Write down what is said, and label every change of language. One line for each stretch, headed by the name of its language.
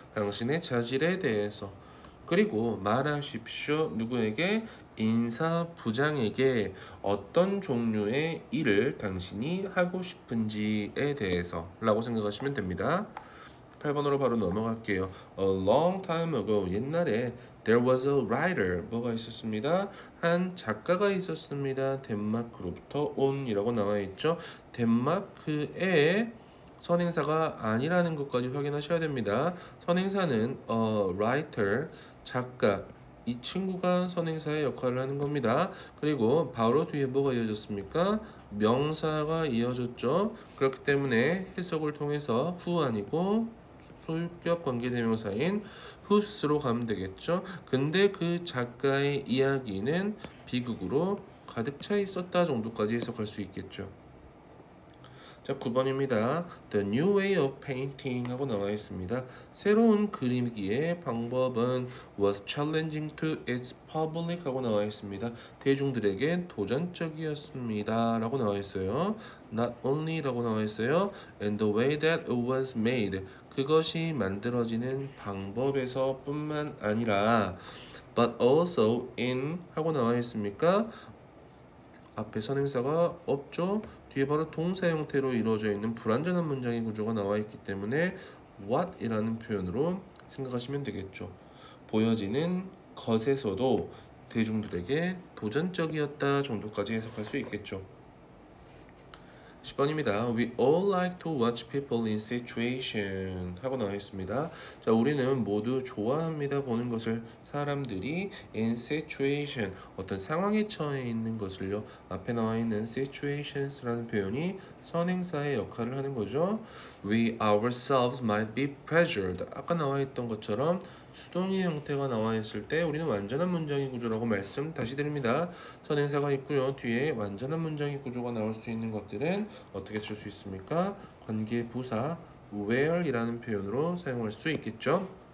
Korean: 당신의 자질에 대해서. 그리고 말하십시오. 누구에게? 인사 부장에게 어떤 종류의 일을 당신이 하고 싶은지에 대해서 라고 생각하시면 됩니다. 8번으로 바로 넘어갈게요.
English: A long time ago,
Korean: 옛날에
English: there was a writer,
Korean: 뭐가 있었습니다. 한 작가가 있었습니다. 덴마크로부터 온이라고 나와 있죠. 덴마크의 선행사가 아니라는 것까지 확인하셔야 됩니다. 선행사는 a writer, 작가, 이 친구가 선행사의 역할을 하는 겁니다. 그리고 바로 뒤에 뭐가 이어졌습니까? 명사가 이어졌죠. 그렇기 때문에 해석을 통해서 who 아니고 소유격 관계대명사인 whose로 가면 되겠죠. 근데 그 작가의 이야기는 비극으로 가득 차 있었다 정도까지 해석할 수 있겠죠. 자, 9번입니다.
English: The new way of painting
Korean: 하고 나와 있습니다. 새로운 그리기의 방법은
English: was challenging to its public
Korean: 하고 나와 있습니다. 대중들에게 도전적이었습니다 라고 나와 있어요. Not only 라고 나와 있어요.
English: And the way that it was made,
Korean: 그것이 만들어지는 방법에서 뿐만 아니라
English: but also in
Korean: 하고 나와 있습니까? 앞에 선행사가 없죠. 뒤에 바로 동사 형태로 이루어져 있는 불완전한 문장의 구조가 나와 있기 때문에 what이라는 표현으로 생각하시면 되겠죠. 보여지는 것에서도 대중들에게 도전적이었다 정도까지 해석할 수 있겠죠. 10번입니다.
English: We all like to watch people in situation
Korean: 하고 나와 있습니다. 자, 우리는 모두 좋아합니다. 보는 것을. 사람들이
English: in situation,
Korean: 어떤 상황에 처해 있는 것을요. 앞에 나와 있는 situations라는 표현이 선행사의 역할을 하는 거죠.
English: We ourselves might be pressured.
Korean: 아까 나와 있던 것처럼 수동의 형태가 나와 있을 때 우리는 완전한 문장의 구조라고 말씀 다시 드립니다. 선행사가 있고요. 뒤에 완전한 문장의 구조가 나올 수 있는 것들은 어떻게 쓸 수 있습니까? 관계 부사 where이라는 표현으로 사용할 수 있겠죠.